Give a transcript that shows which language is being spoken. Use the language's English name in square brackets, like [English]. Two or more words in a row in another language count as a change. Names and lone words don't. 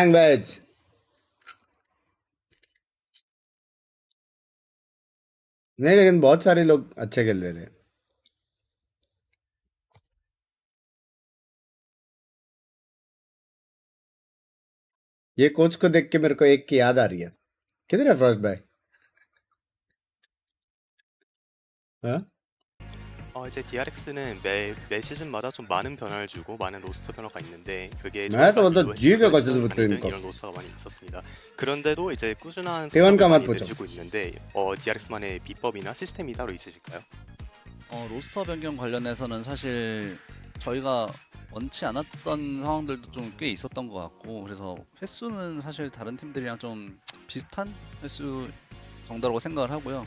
[Hindi] नहीं लेकिन बहुत सारे लोग अच्छे खेल रहे हैं ये कोच को देख के मेरे को एक की याद आ रही है किधर है फ्रॉस्ट भाई हाँ? [Korean] 이제 DRX는 매 시즌마다 좀 많은 변화를 주고 많은 로스터 변화가 있는데 그게 이런 로스터가 많이 있었습니다. 그런데도 이제 꾸준한 성과가 많이 내주고 있는데 DRX만의 비법이나 시스템이 따로 있으실까요? 로스터 변경 관련해서는 사실 저희가 원치 않았던 상황들도 좀 꽤 있었던 것 같고 그래서 횟수는 사실 다른 팀들이랑 좀 비슷한 횟수 정도라고 생각을 하고요.